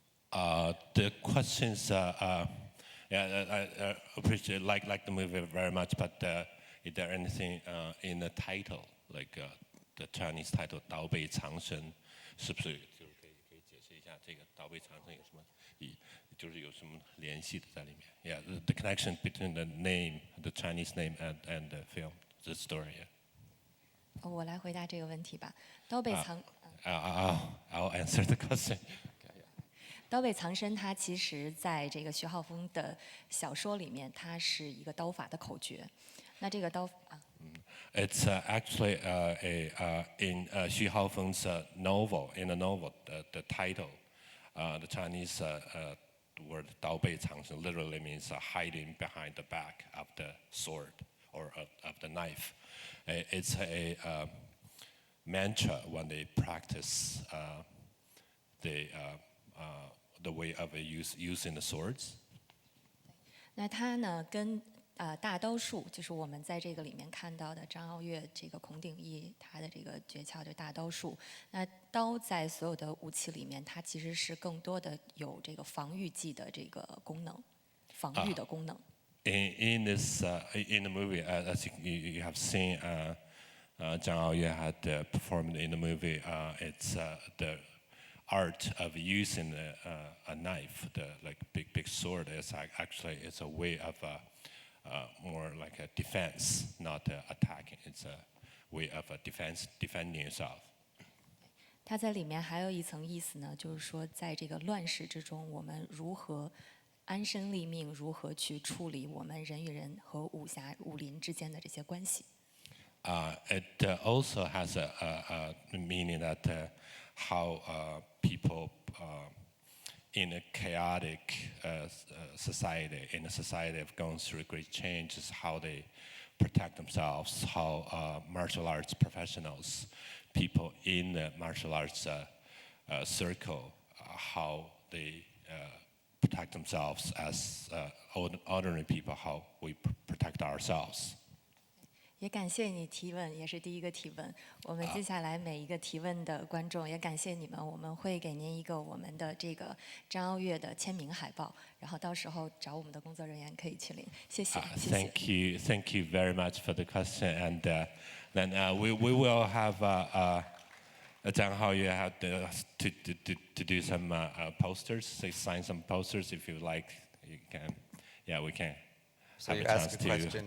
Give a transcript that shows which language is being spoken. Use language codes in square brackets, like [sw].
[en] The questions, yeah, I appreciate, like the movie very much, but is there anything in the title, like the Chinese title [zh] 刀背藏身，是不是就是可以解释一下这个刀背藏身有什么就是有什么联系的在里面 ？ [en] Yeah, the connection between the name, the Chinese name, and the film, the story. Yeah. [zh] 我来回答这个问题吧。刀背藏， [en] I'll answer the question. [zh] 刀背藏身，它其实在这个徐浩峰的小说里面，它是一个刀法的口诀。那这个刀啊。 [en] It's actually in Xu Haofeng's novel. In the novel, the title, the Chinese word 刀背藏身 literally means hiding behind the back of the sword or of the knife. It's a mantra when they practice the way of using the swords. [zh] 那它呢，跟大刀术，就是我们在这个里面看到的张傲月这个孔鼎义他的这个诀窍，就大刀术。那刀在所有的武器里面，它其实是更多的有这个防御技的这个功能，防御的功能。 [en] In the movie, as you have seen, Zhang Aoyue had performed in the movie. It's the art of using a knife, the like big sword. Is actually it's a way of more like a defense, not attacking. It's a way of defending yourself. [zh] 它在里面还有一层意思呢，就是说，在这个乱世之中，我们如何安身立命，如何去处理我们人与人和武林之间的这些关系。 [en] It also has a meaning that how people in a chaotic society, in a society of going through great changes, how they protect themselves, how martial arts professionals, people in the martial arts circle, how they protect themselves as ordinary people, how we protect ourselves. [zh] 也感谢你提问，也是第一个提问。我们接下来每一个提问的观众，也感谢你们，我们会给您一个我们的这个张傲月的签名海报，然后到时候找我们的工作人员可以去领。谢谢，谢谢。 [en] Thank you very much for the question, and then we will have Zhang Haoyue have to do some posters, sign some posters if you like. You can, yeah, we can. So have you a chance ask a question.